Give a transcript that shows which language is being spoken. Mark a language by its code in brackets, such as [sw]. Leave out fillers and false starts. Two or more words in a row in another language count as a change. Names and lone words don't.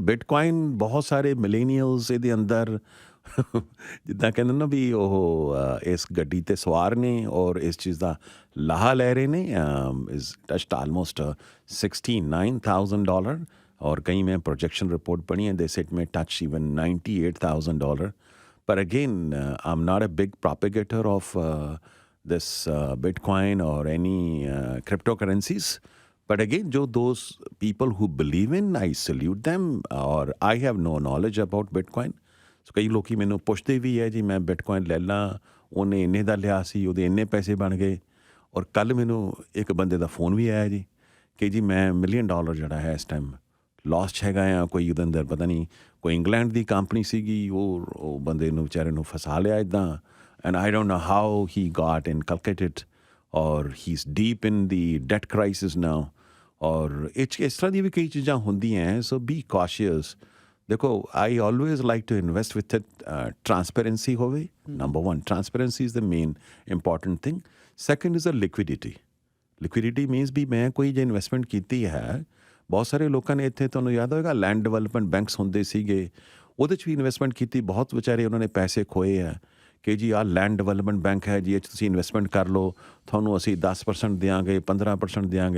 [pa] ਬਿਟਕੋਇਨ ਬਹੁਤ ਸਾਰੇ ਮਿਲੇਨੀਅਲਸ ਇਹਦੇ ਅੰਦਰ ਜਿੱਦਾਂ ਕਹਿੰਦੇ ਨਾ ਵੀ ਉਹ ਇਸ ਗੱਡੀ 'ਤੇ ਸਵਾਰ ਨੇ ਔਰ ਇਸ ਚੀਜ਼ ਦਾ ਲਾਹਾ ਲੈ ਰਹੇ ਨੇ। [en] is touched almost $69,000 [pa] ਔਰ ਕਈ ਮੈਂ ਪ੍ਰੋਜੈਕਸ਼ਨ ਰਿਪੋਰਟ ਪੜ੍ਹੀ ਹੈ, [en] they it may touch even $98,000. ਪਰ again I am not a big propagator of this Bitcoin or any cryptocurrencies. But again, those people who believe in, I salute them. Or I have no knowledge about Bitcoin. [pa] So ਕਈ ਲੋਕੀ ਮੈਨੂੰ ਪੁੱਛਦੇ ਵੀ ਹੈ ਜੀ ਮੈਂ ਬਿਟਕੋਇਨ ਲੈ ਲਾਂ, ਉਹਨੇ ਇੰਨੇ ਦਾ ਲਿਆ ਸੀ, ਉਹਦੇ ਇੰਨੇ ਪੈਸੇ ਬਣ ਗਏ। ਔਰ ਕੱਲ੍ਹ ਮੈਨੂੰ ਇੱਕ ਬੰਦੇ ਦਾ ਫੋਨ ਵੀ ਆਇਆ ਜੀ ਕਿ ਜੀ ਮੈਂ $1 million ਜਿਹੜਾ ਹੈ ਇਸ ਟਾਈਮ ਲਾਸ 'ਚ ਹੈਗਾ ਆ। ਕੋਈ ਉਹਦੇ ਅੰਦਰ ਪਤਾ ਨਹੀਂ ਕੋਈ ਇੰਗਲੈਂਡ ਦੀ ਕੰਪਨੀ ਸੀਗੀ, ਉਹ ਬੰਦੇ ਨੂੰ ਵਿਚਾਰੇ ਨੂੰ ਫਸਾ ਲਿਆ ਇੱਦਾਂ। [en] And I don't know how he got inculcated, or he's deep in the debt crisis now. [pa] Or ਇਸ ਤਰ੍ਹਾਂ ਦੀ ਵੀ ਕਈ ਚੀਜ਼ਾਂ ਹੁੰਦੀਆਂ। [en] So be cautious. ਦੇਖੋ, I always like to invest with it. [pa] Transparency ਹੋਵੇ। [en] Number one, transparency is the main important thing. Second is the liquidity. Liquidity means [pa] ਵੀ ਮੈਂ ਕੋਈ ਜੇ ਇਨਵੈਸਟਮੈਂਟ ਕੀਤੀ ਹੈ, ਬਹੁਤ ਸਾਰੇ ਲੋਕਾਂ ਨੇ ਇੱਥੇ ਤੁਹਾਨੂੰ ਯਾਦ ਹੋਏਗਾ [en] land development banks [pa] ਹੁੰਦੇ ਸੀਗੇ, ਉਹਦੇ 'ਚ ਵੀ ਇਨਵੈਸਟਮੈਂਟ ਕੀਤੀ, ਬਹੁਤ ਵਿਚਾਰੇ ਉਹਨਾਂ ਨੇ ਪੈਸੇ ਖੋਏ ਆ ਕਿ ਜੀ ਆਹ [en] land development bank [pa] ਹੈ ਜੀ, ਇਹ 'ਚ ਤੁਸੀਂ ਇਨਵੈਸਟਮੈਂਟ ਕਰ ਲਓ, ਤੁਹਾਨੂੰ ਅਸੀਂ 10% ਦਿਆਂਗੇ, 15% ਦਿਆਂਗੇ।